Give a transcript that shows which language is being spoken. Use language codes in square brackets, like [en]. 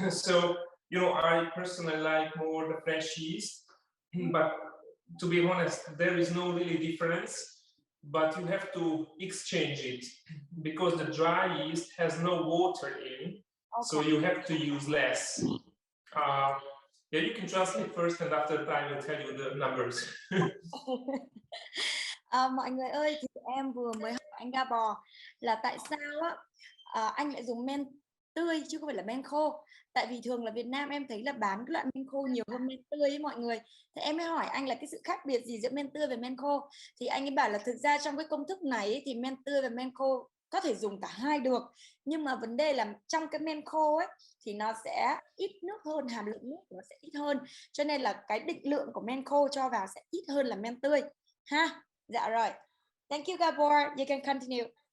[en] So I personally like more the fresh yeast, but to be honest, there is no really difference, but you have to exchange it because the dry yeast has no water in, so you have to use less. You can translate first, and after that I will tell you the numbers. [vi] Mọi người ơi, thì em vừa mới hỏi anh Gabor là tại sao anh lại dùng men tươi chứ không phải là men khô. Tại vì thường là Việt Nam em thấy là bán cái loại men khô nhiều hơn men tươi ấy mọi người. Thì em mới hỏi anh là cái sự khác biệt gì giữa men tươi và men khô. Thì anh ấy bảo là thực ra trong cái công thức này ấy, thì men tươi và men khô có thể dùng cả hai được, nhưng mà vấn đề là trong cái men khô ấy thì nó sẽ ít nước hơn, hàm lượng nước nó sẽ ít hơn, cho nên là cái định lượng của men khô cho vào sẽ ít hơn là men tươi ha. Dạ rồi, [en] thank you Gabor, you can continue.